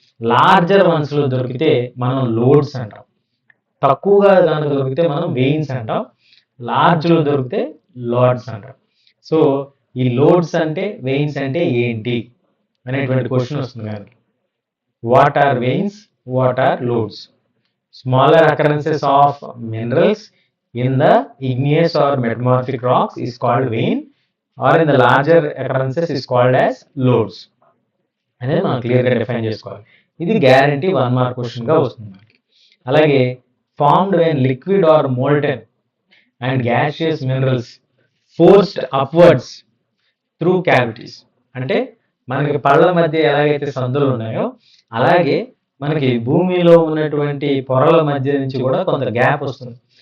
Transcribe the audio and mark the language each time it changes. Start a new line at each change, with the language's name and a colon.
Telugu: Larger once లో దొరికితే మనం లోడ్స్ అంటాం. తక్కువగా దాంట్లో దొరికితే మనం వెయిన్స్ అంటాం. లార్జ్ లో దొరికితే లార్డ్స్ అంటాం. సో ఈ లోడ్స్ అంటే వెయిన్స్ అంటే ఏంటి అనేటువంటి క్వశ్చన్ వస్తుంది మనకి.
English: What are veins, what are lodes? Smaller occurrences of minerals in the igneous or metamorphic rocks is called vein, or in the larger occurrences is called as lodes
Telugu: అనేది మనం క్లియర్గా define చేసుకోవాలి. ఇది గ్యారంటీ 1 మార్క్ క్వశ్చన్గా వస్తుంది మనకి. అలాగే
English: Formed when liquid or molten and gaseous minerals forced upwards through cavities.
Telugu: అంటే మనకి పళ్ళ మధ్య ఎలాగైతే సందులు ఉన్నాయో అలాగే మనకి భూమిలో ఉన్నటువంటి పొరల మధ్య నుంచి కూడా కొంత గ్యాప్ వస్తుంది.